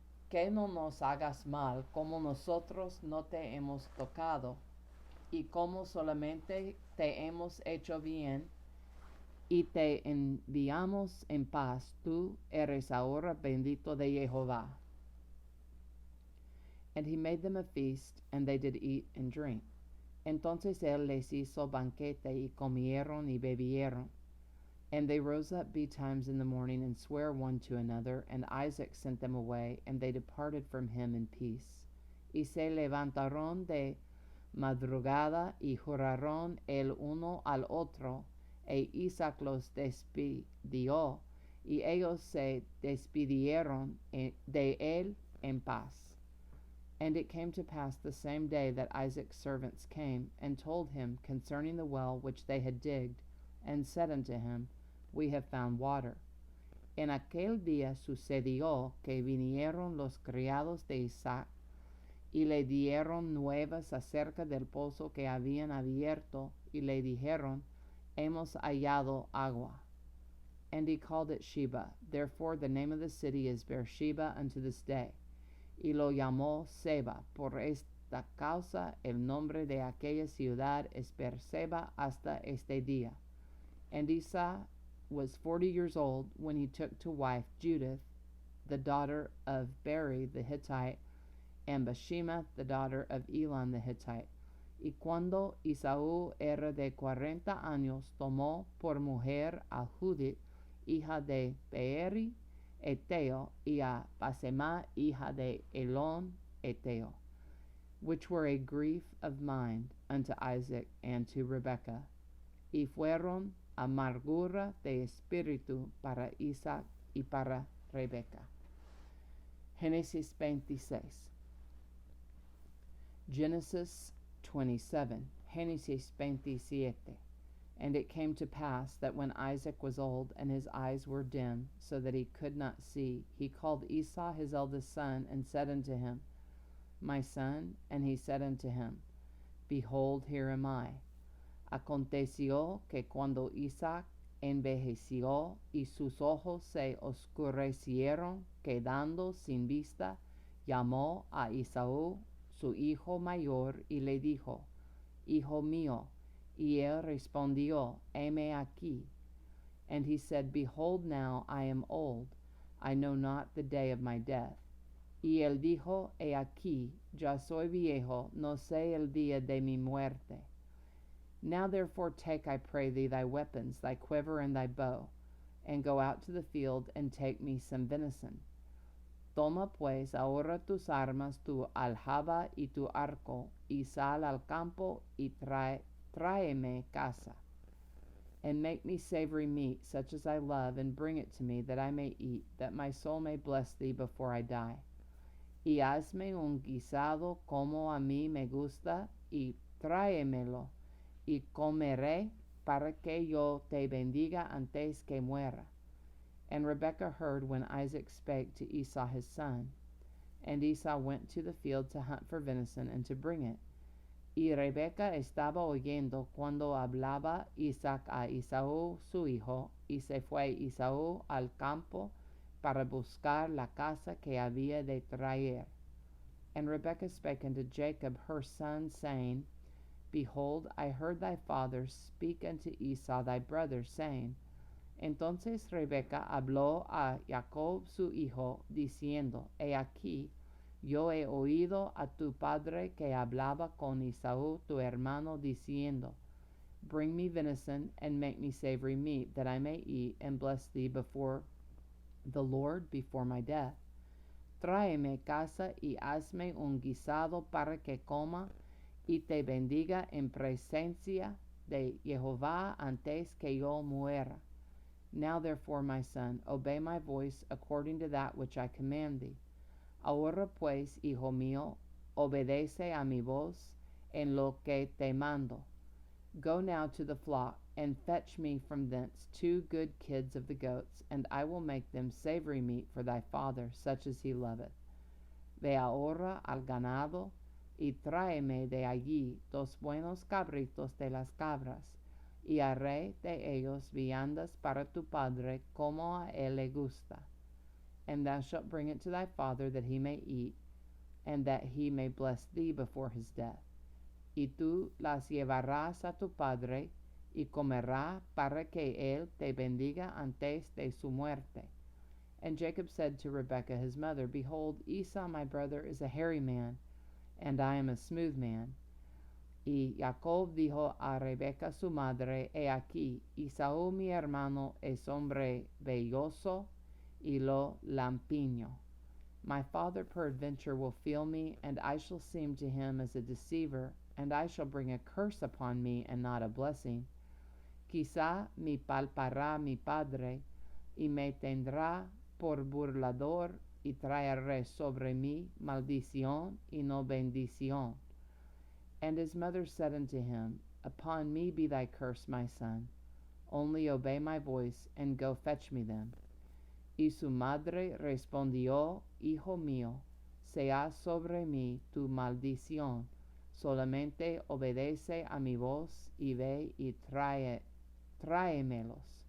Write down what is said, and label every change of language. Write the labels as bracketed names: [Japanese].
[Spanish] Que no nos hagas mal, como nosotros no te hemos tocado, y como solamente te hemos hecho bien, y te enviamos en paz. Tú eres ahora bendito de Jehová. [English] And he made them a feast, and they did eat and drink. [Spanish] Entonces él les hizo banquete, y comieron y bebieron. [English] And they rose up betimes in the morning, and sware one to another, and Isaac sent them away, and they departed from him in peace. [Spanish] Y se levantaron de madrugada, y juraron el uno al otro, e Isaac los despidió, y ellos se despidieron de él en paz. [English] And it came to pass the same day that Isaac's servants came, and told him concerning the well which they had digged, and said unto him, We have found water. [Spanish] En aquel día sucedió que vinieron los criados de Isaac, y le dieron nuevas acerca del pozo que habían abierto, y le dijeron, Hemos hallado agua. [English] And he called it Sheba. Therefore the name of the city is Beersheba unto this day. [Spanish] Y lo llamó Seba. Por esta causa el nombre de aquella ciudad es Beerseba hasta este día. [English] And Esau was 40 years old when he took to wife Judith, the daughter of Beri the Hittite, and Bashemath, the daughter of Elon the Hittite. [Spanish] Y cuando Esaú era de 40 años, tomó por mujer a Judith, hija de Beeri, Eteo, y a Basemá, hija de Elón, Eteo, [English] which were a grief of mind unto Isaac and to Rebekah, [Spanish] y fueron amargura de espíritu para Isaac y para Rebekah. Génesis 26. [English] Genesis 27. [Spanish] Génesis 27. [English] And it came to pass that when Isaac was old, and his eyes were dim, so that he could not see, he called Esau his eldest son, and said unto him, My son. And he said unto him, Behold, here am I. [Spanish] Aconteció que cuando Isaac envejeció, y sus ojos se oscurecieron, quedando sin vista, llamó a Esaú, su hijo mayor, y le dijo, Hijo mío. Y él respondió, Heme aquí. [English] And he said, Behold, now I am old, I know not the day of my death. [Spanish] Y él dijo, He aquí, ya soy viejo, no sé el día de mi muerte. [English] Now therefore take, I pray thee, thy weapons, thy quiver and thy bow, and go out to the field, and take me some venison. [Spanish] Toma pues ahora tus armas, tu aljaba y tu arco, y sal al campo, y tráeme caza, [English] and make me savory meat, such as I love, and bring it to me, that I may eat, that my soul may bless thee before I die. [Spanish] Y hazme un guisado como a mí me gusta, y tráemelo, y comeré, para que yo te bendiga antes que muera. [English] And Rebekah heard when Isaac spake to Esau his son. And Esau went to the field to hunt for venison, and to bring it. [Spanish] Y Rebekah estaba oyendo cuando hablaba Isaac a Esaú su hijo, y se fue Esaú al campo para buscar la casa que había de traer. [English] And Rebekah spake unto Jacob her son, saying, Behold, I heard thy father speak unto Esau thy brother, saying, [Spanish] Entonces Rebeca habló a Jacob su hijo, diciendo, He aquí, yo he oído a tu padre que hablaba con Esaú tu hermano, diciendo, [English] Bring me venison, and make me savory meat, that I may eat and bless thee before the Lord before my death. [Spanish] Tráeme casa y hazme un guisado para que coma y te bendiga en presencia de Jehová antes que yo muera. [English] Now therefore, my son, obey my voice according to that which I command thee. [Spanish] Ahora pues, hijo mío, obedece a mi voz en lo que te mando. [English] Go now to the flock, and fetch me from thence 2 good kids of the goats, and I will make them savory meat for thy father, such as he loveth. [Spanish] Ve ahora al ganado, y tráeme de allí 2 buenos cabritos de las cabras, y haré de ellos viandas para tu padre, como a él le gusta. [English] And thou shalt bring it to thy father, that he may eat, and that he may bless thee before his death. [Spanish] Y tú las llevarás a tu padre, y comerá para que él te bendiga antes de su muerte. [English] And Jacob said to Rebekah his mother, Behold, Esau my brother is a hairy man, and I am a smooth man. [Spanish] Y Jacob dijo a Rebeca su madre, He aquí, Esaú mi hermano es hombre velloso y lo lampiño. [English] My father peradventure will feel me, and I shall seem to him as a deceiver, and I shall bring a curse upon me, and not a blessing. [Spanish] Quizá me palpará mi padre, y me tendrá por burlador, y traeré sobre mí maldición y no bendición. [English] And his mother said unto him, Upon me be thy curse, my son. Only obey my voice, and go fetch me them. [Spanish] Y su madre respondió, Hijo mío, sea sobre mí tu maldición. Solamente obedece a mi voz, y ve y tráemelos.